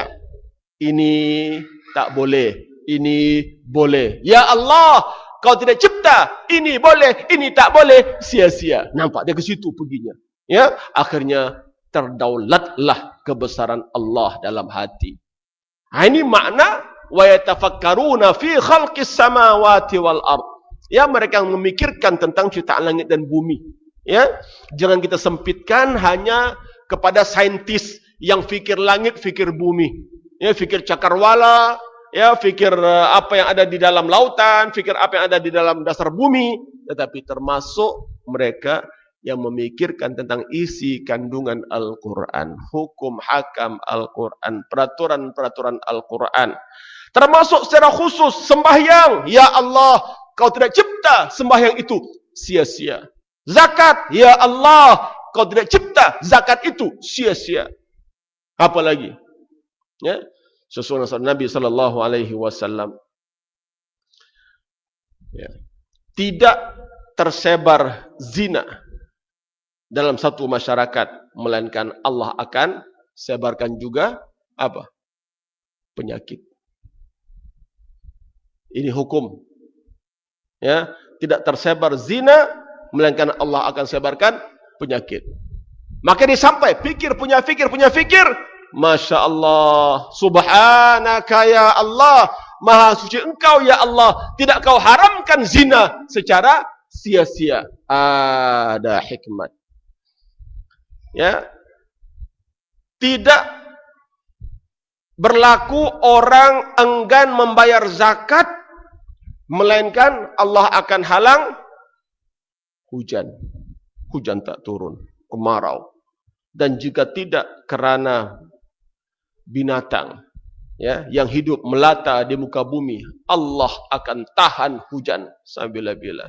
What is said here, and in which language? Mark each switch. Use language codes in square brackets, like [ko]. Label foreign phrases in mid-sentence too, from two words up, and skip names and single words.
[ms] Ini tak boleh, ini boleh. [ar] يا الله, [ms] Kau tidak cipta ini boleh, ini tak boleh sia-sia. Nampak dia ke situ perginya. Ya, akhirnya terdaulatlah kebesaran Allah dalam hati. Ini makna [ar] ويتفكرون في خلق السماوات والأرض. [ms] Ya, mereka memikirkan tentang ciptaan langit dan bumi. Ya, jangan kita sempitkan hanya kepada saintis yang fikir langit, fikir bumi. Ya, fikir cakrawala, ya, fikir apa yang ada di dalam lautan, fikir apa yang ada di dalam dasar bumi, tetapi termasuk mereka yang memikirkan tentang isi kandungan Al-Quran, hukum hakam Al-Quran, peraturan-peraturan Al-Quran. Termasuk secara khusus sembahyang. [ar] يا الله, [ms] Kau tidak cipta sembahyang itu sia-sia. Zakat, [ar] يا الله, [ms] Kau tidak cipta zakat itu sia-sia. Apa lagi? Ya, sesuai dengan Nabi [ar] صلى الله عليه وسلم. [ms] Ya. Tidak tersebar zina dalam satu masyarakat, melainkan Allah akan sebarkan juga apa? Penyakit. Ini hukum. Ya, tidak tersebar zina, melainkan Allah akan sebarkan penyakit. Maka dia sampai fikir punya fikir. [ar] ما شاء الله سبحانك يا الله, [ms] maha suci Engkau [ar] يا الله, [ms] tidak Kau haramkan zina secara sia-sia. Ada hikmat. Ya, tidak berlaku orang enggan membayar zakat, melainkan Allah akan halang hujan. Hujan tak turun, kemarau. Dan jika tidak kerana binatang, ya, yang hidup melata di muka bumi, Allah akan tahan hujan sabila-bila.